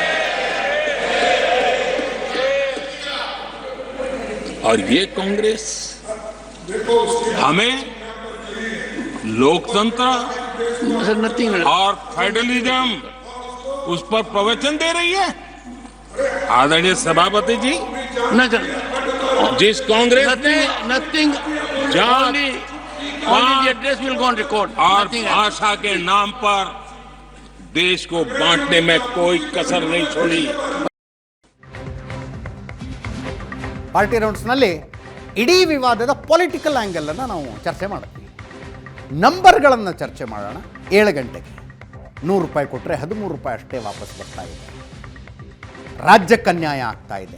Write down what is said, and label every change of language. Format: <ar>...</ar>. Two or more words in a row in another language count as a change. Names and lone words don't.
<hi>और ये कांग्रेस हमें लोकतंत्र और फेडरलिज्म उस पर प्रवचन दे रही है। आदरणीय सभापति जी, जिस कांग्रेस ने</hi> <en>Nothing. Only the address will go on record.</en> <hi>और</hi> <en>Nothing else.</en> <hi>भाषा के नाम पर देश को बांटने में कोई कसर नहीं छोड़ी।</hi> <kn>ಪಾರ್ಟಿ ರೌಂಡ್ಸ್ನಲ್ಲಿ ಇಡೀ ವಿವಾದದ ಪೊಲಿಟಿಕಲ್ ಆ್ಯಂಗಲನ್ನು ನಾವು ಚರ್ಚೆ ಮಾಡ್ತೀವಿ. ನಂಬರ್ಗಳನ್ನು ಚರ್ಚೆ ಮಾಡೋಣ. 7 ಗಂಟೆಗೆ ₹100 ಕೊಟ್ಟರೆ ₹13 ಅಷ್ಟೇ ವಾಪಸ್ ಬರ್ತಾ ಇದೆ. ರಾಜ್ಯಕ್ಕೆ ಅನ್ಯಾಯ ಆಗ್ತಾ ಇದೆ.</kn>